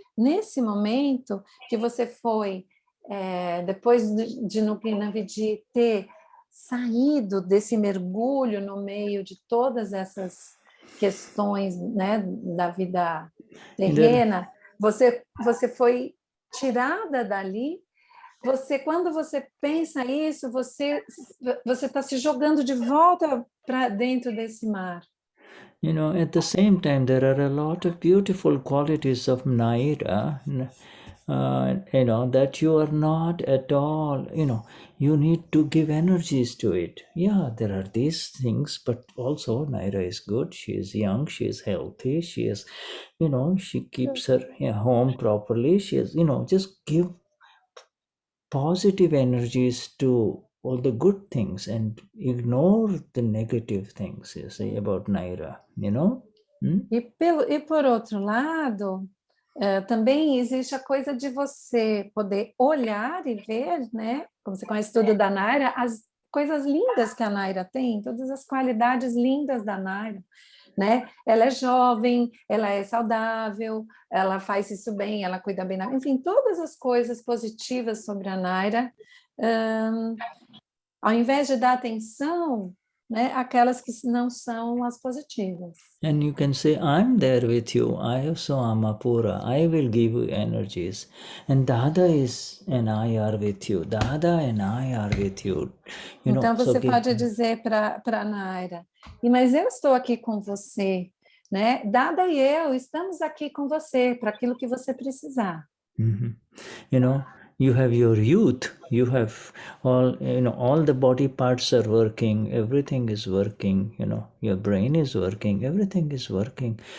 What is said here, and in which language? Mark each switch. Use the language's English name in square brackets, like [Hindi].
[Portuguese] Nesse momento que você foi, depois de no Gnani Purush ter saído desse mergulho no meio de todas essas questões, né, da vida terrena, você foi tirada dali. Quando você pensa isso, você está se jogando de volta para dentro desse mar. [English] At the same time, there are a lot of beautiful qualities of Naira. that you are not at all, you need to give energies to it. Yeah, there are these things, but also Naira is good. She is young, she is healthy, she is, she keeps her home properly. She is, just give positive energies to all the good things and ignore the negative things, you say, about Naira, [Portuguese] E por outro lado, também existe a coisa de você poder olhar e ver, né? Como você conhece tudo da Naira, as coisas lindas que a Naira tem, todas as qualidades lindas da Naira, né? Ela é jovem, ela é saudável, ela faz isso bem, ela cuida bem, enfim, todas as coisas positivas sobre a Naira, ao invés de dar atenção, né, aquelas que não são as positivas. [English] And you can say, I'm there with you. I also am Apura. I will give you energies. And Dada and I are with you. Dada and I are with you. [Portuguese] Então você pode dizer para a Naira, mas eu estou aqui com você, né? Dada e eu estamos aqui com você para aquilo que você precisar. [English] You have your youth, you have all the body parts are working, everything is working, your brain is working, everything is working.